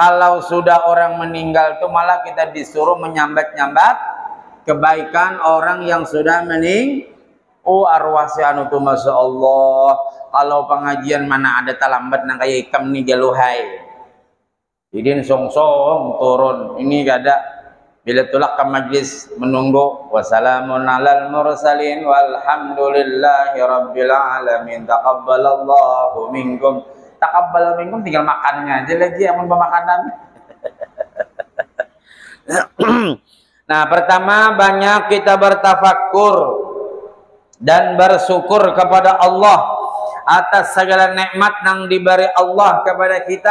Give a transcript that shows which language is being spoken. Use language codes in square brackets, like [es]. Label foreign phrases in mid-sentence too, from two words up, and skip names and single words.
[bjn] Kalau sudah orang meninggal tuh malah kita disuruh menyambat-nyambat kebaikan orang yang sudah arwah si anu tuh [ar] ما شاء الله. [bjn] Kalau pengajian mana ada talambat nang kayak ikam nih galuhai. Sidin song-song turun ini gak ada bila tulak ke majlis menunggu. [ar] وسلام على المرسلين والحمد لله رب العالمين. تقبل الله منكم. تقبل منكم [bjn] tinggal makannya aja lagi yang makanan. Nah, pertama banyak kita bertafakkur dan bersyukur kepada Allah atas segala nikmat yang diberi Allah kepada kita.